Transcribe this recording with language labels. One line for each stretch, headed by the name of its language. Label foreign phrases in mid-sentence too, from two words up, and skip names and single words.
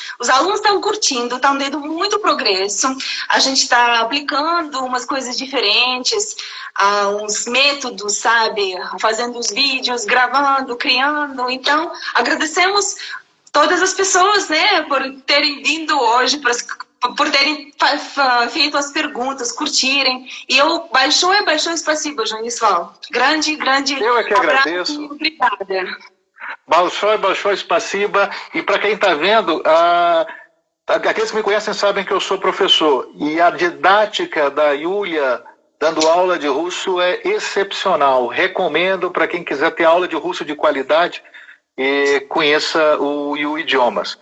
Portuguese: Os alunos estão curtindo, estão tendo muito progresso. A gente está aplicando umas coisas diferentes, uns métodos, sabe? Fazendo os vídeos, gravando, criando. Então, agradecemos todas as pessoas, né, por terem vindo hoje, por terem feito as perguntas, curtirem. E eu
Russian: большое спасибо,
Portuguese: Jonisval. Grande eu é que abraço agradeço. E obrigada.
Russian: Большое спасибо.
Portuguese: E para quem está vendo, aqueles que me conhecem sabem que eu sou professor. E a didática da Yulia dando aula de russo é excepcional. Recomendo para quem quiser ter aula de russo de qualidade e conheça o Idiomas.